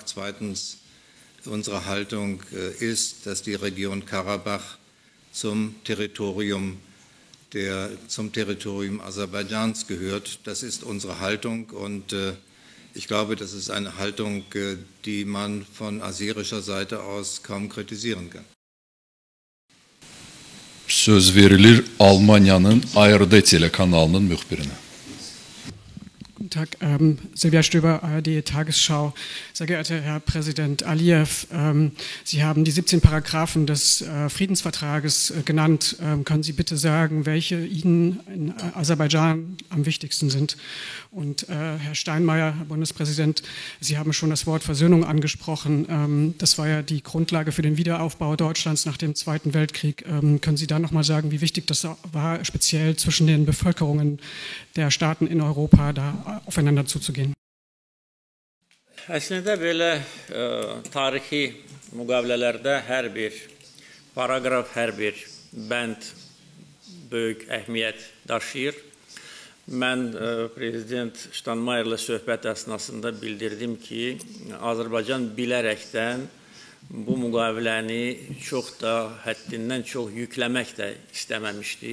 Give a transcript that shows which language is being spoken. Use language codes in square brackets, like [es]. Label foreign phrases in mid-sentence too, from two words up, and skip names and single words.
[de] Zweitens, unsere Haltung ist, dass die Region Karabach zum Territorium Aserbaidschans gehört. Das ist unsere Haltung und ich glaube, das ist eine Haltung, die man von aserischer Seite aus kaum kritisieren kann. [az] Söz verilir Almanya'nın ARD telekanalının müxbirinə. [de] Guten Tag, Silvia Stöber, ARD Tagesschau. Sehr geehrter Herr Präsident Aliyev, Sie haben die 17 Paragraphen des Friedensvertrages genannt. Können Sie bitte sagen, welche Ihnen in Aserbaidschan am wichtigsten sind? Und Herr Steinmeier, Herr Bundespräsident, Sie haben schon das Wort Versöhnung angesprochen. Das war ja die Grundlage für den Wiederaufbau Deutschlands nach dem Zweiten Weltkrieg. Können Sie da nochmal sagen, wie wichtig das war, speziell zwischen den Bevölkerungen der Staaten in Europa da aufeinander zuzugehen? [az] Əslində belə tarixi müqavilələrdə hər bir paragraf, hər bir bənd böyük əhəmiyyət daşıyır. Mən Prezident Steinmeierlə söhbət əsnasında bildirdim ki, Azərbaycan bilərəkdən bu müqaviləni çox da həddindən çox yükləmək də istəməmişdi.